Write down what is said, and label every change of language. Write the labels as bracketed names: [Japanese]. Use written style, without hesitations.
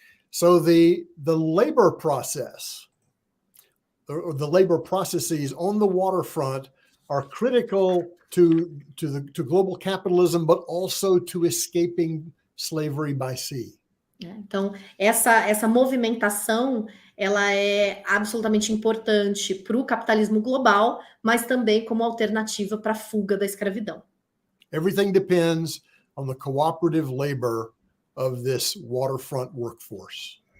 [English] So the labor process, or the labor processes on the waterfront are critical to global capitalism, but also to escaping slavery by sea. [Portuguese] Então, essa movimentação, ela é absolutamente importante para o capitalismo global, mas também como alternativa para a fuga da escravidão. [English] Everything depends on the cooperative labor of this waterfront workforce.